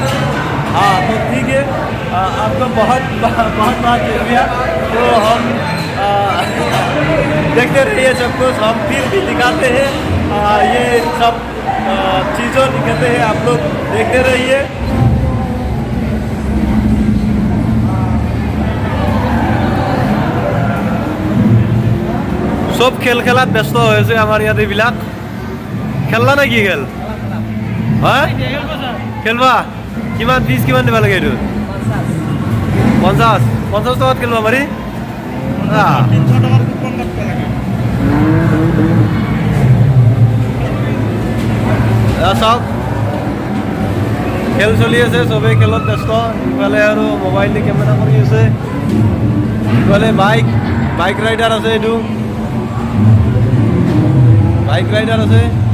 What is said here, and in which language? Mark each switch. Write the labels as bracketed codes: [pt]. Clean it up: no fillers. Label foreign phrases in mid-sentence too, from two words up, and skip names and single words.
[hi] तो ठीक है आपका बहुत शुक्रिया तो हम देखते रहिए सब कुछ हम फिर भी दिखाते हैं ये सब चीज़ों दिखाते हैं आप लोग देखते रहिए [as] सब খেল খেলাত ব্যস্ত হৈছে আমাৰ ইয়াত এইবিলাক খেললা নে কি খেল খেলবা কিমান ফিজ কিমান দিব লাগে এইটো 50 টকাত খেলবা পাৰি চাওক খেল চলি আছে চবেই খেলত ব্যস্ত ইফালে আৰু মোবাইল দি কেমেৰা কৰি আছে ইফালে [en] bike rider [as] আছে এইটো [en] bike rider [as] আছে